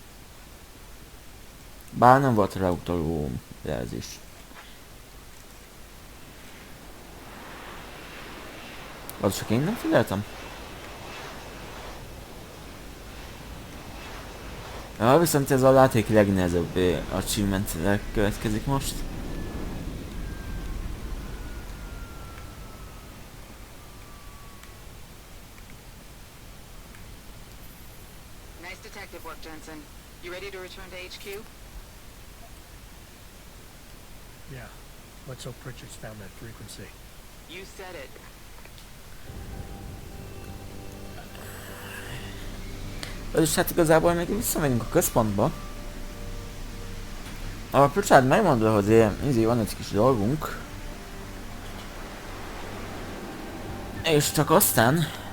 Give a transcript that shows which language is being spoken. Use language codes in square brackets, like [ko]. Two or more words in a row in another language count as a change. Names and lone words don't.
[hu] Bár nem volt rá utaló jelzés. Az csak én nem figyeltem? Ja, viszont ez a láték legnehezebb achievement következik most. [en] Nice detective work, Jensen. You ready to return to HQ? Yeah. Let's hope Pritchard's found that frequency. You said it. [hu] És hát igazából még visszamegyünk a központba. A Pritchard megmondja, hogy van egy kis dolgunk. És csak aztán...